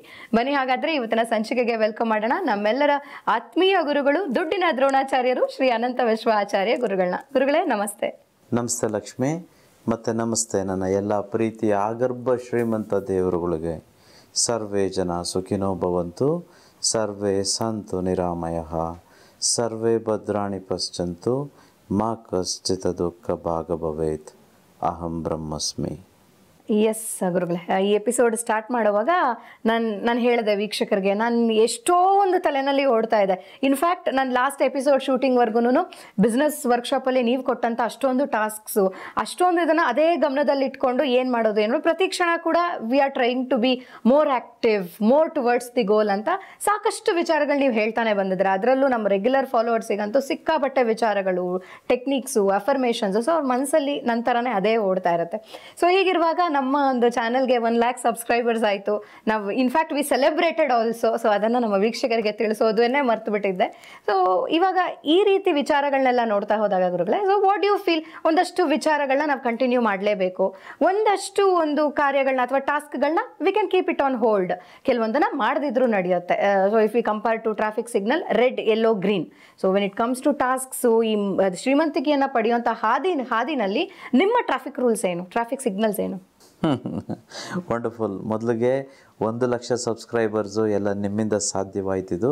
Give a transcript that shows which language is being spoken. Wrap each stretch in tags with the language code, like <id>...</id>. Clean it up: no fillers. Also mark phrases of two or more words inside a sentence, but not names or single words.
<kn>ಬನ್ನಿ ಹಾಗಾದ್ರೆ ಇವತ್ತಿನ ಸಂಚಿಕೆಗೆ ವೆಲ್ಕಮ್ ಮಾಡೋಣ. ನಮ್ಮೆಲ್ಲರ ಆತ್ಮೀಯ ಗುರುಗಳು, ದುಡ್ಡಿನ ದ್ರೋಣಾಚಾರ್ಯರು, ಶ್ರೀ ಅನಂತ ವಿಶ್ವ ಆಚಾರ್ಯ ಗುರುಗಳೇ ನಮಸ್ತೆ. ನಮಸ್ತೆ ಲಕ್ಷ್ಮಿ, ಮತ್ತು ನಮಸ್ತೆ ನನ್ನ ಎಲ್ಲ ಪ್ರೀತಿಯ ಆಗರ್ಭ ಶ್ರೀಮಂತ ದೇವರುಗಳಿಗೆ.</kn> <sa>ಸರ್ವೇ ಜನ ಸುಖಿನೋ ಭವಂತು, ಸರ್ವೇ ಸಂತು ನಿರಾಮಯಃ, ಸರ್ವೇ ಭದ್ರಾಣಿ ಪಶ್ಯಂತು, ಮಾ ಕಶ್ಚಿತ್ ದುಃಖ ಭಾಗ ಭವೇತ್, ಅಹಂ ಬ್ರಹ್ಮಸ್ಮಿ.</sa> <kn>ಎಸ್ ಗುರುಗಳೇ, ಈ</kn> <en>episode start</en> <kn>ಮಾಡುವಾಗ ನಾನು ಹೇಳಿದೆ ವೀಕ್ಷಕರಿಗೆ, ನಾನು ಎಷ್ಟೋ ಒಂದು ತಲೆನಲ್ಲಿ ಓಡ್ತಾ ಇದೆ. ಇನ್ಫ್ಯಾಕ್ಟ್ ನಾನು</kn> <en>last episode</en> <kn>ಶೂಟಿಂಗ್ವರೆಗೂ ಬಿಸ್ನೆಸ್ ವರ್ಕ್ಶಾಪಲ್ಲಿ ನೀವು ಕೊಟ್ಟಂಥ ಅಷ್ಟೊಂದು ಟಾಸ್ಕ್ಸು, ಅಷ್ಟೊಂದು ಇದನ್ನು ಅದೇ ಗಮನದಲ್ಲಿ ಇಟ್ಕೊಂಡು ಏನು ಮಾಡೋದು ಏನು ಪ್ರತಿ ಕ್ಷಣ ಕೂಡ</kn> <en>we are trying to be more active, more towards the goal</en> <kn>ಅಂತ ಸಾಕಷ್ಟು ವಿಚಾರಗಳು ನೀವು ಹೇಳ್ತಾನೆ ಬಂದಿದ್ರೆ. ಅದರಲ್ಲೂ ನಮ್ಮ ರೆಗ್ಯುಲರ್ ಫಾಲೋವರ್ಸಿಗಂತೂ ಸಿಕ್ಕಾಪಟ್ಟೆ ವಿಚಾರಗಳು, ಟೆಕ್ನಿಕ್ಸು, ಅಫರ್ಮೇಷನ್ಸು. ಸೊ ಅವ್ರ ಮನಸ್ಸಲ್ಲಿ ನಂತರನೇ ಅದೇ ಓಡ್ತಾ ಇರುತ್ತೆ. ಸೊ ಹೀಗಿರುವಾಗ ನಮ್ಮ ಒಂದು ಚಾನಲ್ಗೆ 1 lakh ಸಬ್ಸ್ಕ್ರೈಬರ್ಸ್ ಆಯಿತು.</kn> <en>ನಾವು infact we celebrated also.</en> <kn>ಸೊ ಅದನ್ನು ನಮ್ಮ ವೀಕ್ಷಕರಿಗೆ ತಿಳಿಸೋದನ್ನೇ ಮರ್ತು ಬಿಟ್ಟಿದ್ದೆ. ಸೊ ಇವಾಗ ಈ ರೀತಿ ವಿಚಾರಗಳನ್ನೆಲ್ಲ ನೋಡ್ತಾ ಹೋದಾಗ ಗುರುಗಳೇ,</kn> <en>so what you feel,</en> <kn>ಒಂದಷ್ಟು ವಿಚಾರಗಳನ್ನ ನಾವು ಕಂಟಿನ್ಯೂ ಮಾಡಲೇಬೇಕು, ಒಂದಷ್ಟು ಒಂದು ಕಾರ್ಯಗಳನ್ನ ಅಥವಾ ಟಾಸ್ಕ್ಗಳನ್ನ</kn> <en>we can keep it on hold,</en> <kn>ಕೆಲವೊಂದನ್ನ ಮಾಡದಿದ್ರು ನಡೆಯುತ್ತೆ.</kn> <en>so if we compare to traffic signal red, yellow, green. so when it comes to tasks,</en> <kn>ಈ ಶ್ರೀಮಂತಿಕೆಯನ್ನು ಪಡೆಯುವಂಥ ಹಾದಿನಲ್ಲಿ ನಿಮ್ಮ</kn> <en>traffic rules ಏನು, traffic signals ಏನು?</en> <kn>ವಂಡರ್ಫುಲ್. ಮೊದಲಿಗೆ 1 ಲಕ್ಷ ಸಬ್ಸ್ಕ್ರೈಬರ್ಸು ಎಲ್ಲ ನಿಮ್ಮಿಂದ ಸಾಧ್ಯವಾಯ್ತಿದ್ದು.</kn>